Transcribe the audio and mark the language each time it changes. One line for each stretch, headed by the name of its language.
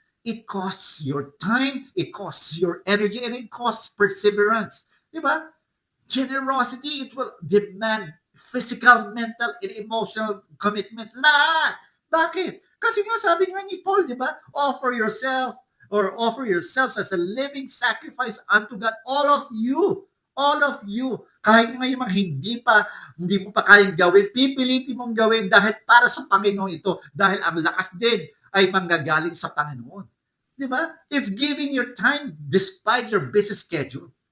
English: It costs your time, it costs your energy, and it costs perseverance. Diba? Generosity, it will demand physical, mental, and emotional commitment.
Filipino: Lahat. Bakit? Kasi nga sabi nga ni Paul, diba?
English: Offer yourselves as a living sacrifice unto God. All of you.
Filipino: Kahit nga yung mga hindi mo pa kayang gawin, pipilitin mong gawin dahil para sa Panginoon ito. Dahil ang lakas din ay manggagaling sa Panginoon. Di ba?
English: It's giving your time despite your busy schedule.